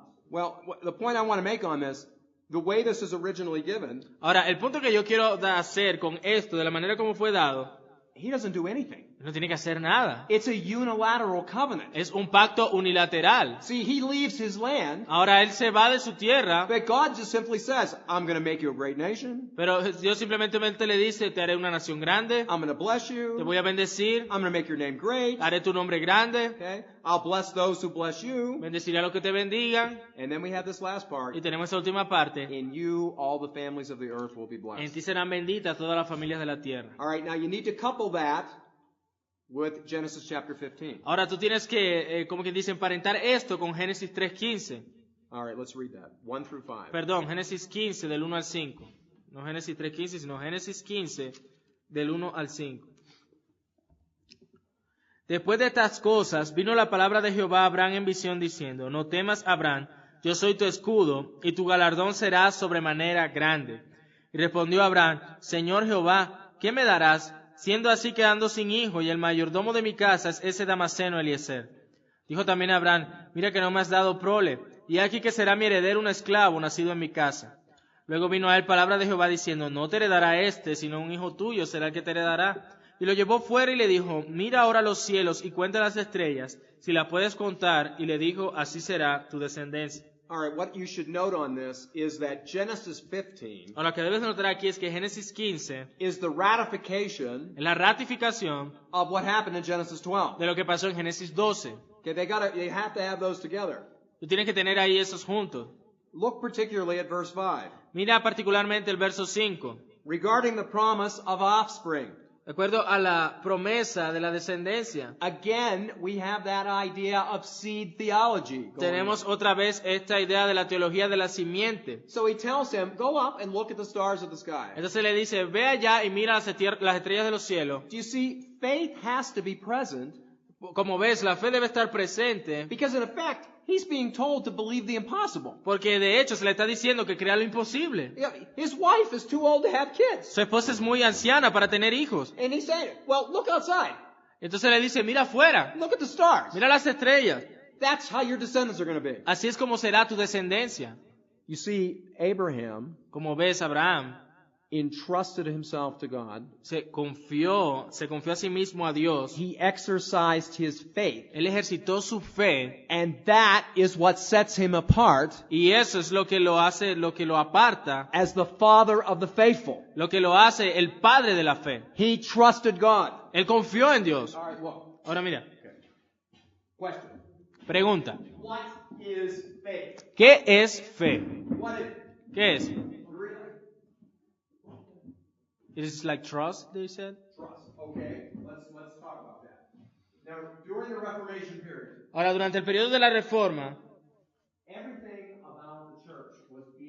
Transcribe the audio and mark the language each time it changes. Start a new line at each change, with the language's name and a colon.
English: Well, the point I want to make on this, the way this is originally given,
Spanish: Ahora, el punto que yo quiero hacer con esto, de la manera como fue dado,
English: he doesn't do anything.
Spanish: no tiene que hacer nada.
English: It's a unilateral covenant.
Spanish: Es un pacto unilateral.
English: See, he leaves his land,
Spanish: Ahora él se va de su tierra,
English: but God just simply says, I'm going to make you a great nation.
Spanish: pero Dios simplemente le dice, te haré una nación grande,
English: I'm going to bless
Spanish: te
English: you.
Spanish: voy a bendecir,
English: I'm going to make your name great.
Spanish: haré tu nombre grande,
English: Okay? I'll bless those who bless you.
Spanish: bendeciré a los que te bendigan.
English: And then we have this last part.
Spanish: Y tenemos esa última parte,
English: In you, all the families of the earth will be
Spanish: en
English: blessed.
Spanish: ti serán benditas todas las familias de la tierra.
English: All right, now you need to couple that with Genesis chapter 15.
Spanish: Ahora tú tienes que, como que dice, emparentar esto con Génesis 3:15.
English: All right, let's read that. 1 through 5.
Spanish: Perdón, Génesis 15 del 1 al 5. No Génesis 3:15, sino Génesis 15 del 1 al 5. Después de estas cosas, vino la palabra de Jehová a Abraham en visión diciendo, no temas, Abraham, yo soy tu escudo, y tu galardón será sobremanera grande. Y respondió Abraham, Señor Jehová, ¿qué me darás? Siendo así quedando sin hijo, y el mayordomo de mi casa es ese Damaseno Eliezer. Dijo también Abraham, mira que no me has dado prole, y aquí que será mi heredero un esclavo nacido en mi casa. Luego vino a él palabra de Jehová diciendo, no te heredará este, sino un hijo tuyo será el que te heredará. Y lo llevó fuera y le dijo, mira ahora los cielos y cuenta las estrellas, si las puedes contar. Y le dijo, así será tu descendencia.
English: All right, what you should note on this is that Genesis 15
Spanish: Ahora, lo que debes notar aquí es que Génesis 15
English: is the ratification
Spanish: es la ratificación
English: of what happened in Genesis 12.
Spanish: de lo que pasó en Génesis 12.
English: Okay, they have to have those together.
Spanish: Tú tienes que tener ahí esos juntos.
English: Look particularly at verse 5.
Spanish: Mira particularmente el verso 5.
English: Regarding the promise of offspring.
Spanish: De acuerdo a la promesa de la descendencia.
English: Again, we have that idea of seed theology.
Spanish: Tenemos otra vez esta idea de la teología de la simiente.
English: So he tells him, go up and look at the stars of the sky.
Spanish: Entonces le dice, ve allá y mira las estrellas de los cielos.
English: Do you see, faith has to be present
Spanish: Como ves, la fe debe estar presente,
English: because in effect, he's being told to believe the impossible.
Spanish: porque de hecho se le está diciendo que crea lo imposible.
English: His wife is too old to have kids.
Spanish: Su esposa es muy anciana para tener hijos.
English: And he's saying, well, look outside.
Spanish: Entonces le dice, mira afuera,
English: Look at the stars.
Spanish: mira las estrellas.
English: That's how your descendants are going to be.
Spanish: Así es como será tu descendencia.
English: You see, Abraham
Spanish: Como ves, Abraham
English: entrusted himself to God.
Spanish: se confió a sí mismo a Dios.
English: He exercised his faith.
Spanish: Él ejercitó su fe
English: And that is what sets him apart
Spanish: y eso es lo que lo hace, lo que lo aparta,
English: as the father of the faithful.
Spanish: lo que lo hace el padre de la fe.
English: He trusted God.
Spanish: Él confió en Dios.
English: All right, well,
Spanish: Ahora mira,
English: question.
Spanish: pregunta,
English: What is faith?
Spanish: ¿qué es fe?
English: What is
Spanish: ¿Qué es?
English: It is like trust, they said. trust? Okay, let's talk about that. Now, during the Reformation period,
Spanish: Ahora, durante el periodo de la Reforma,
English: everything about the church was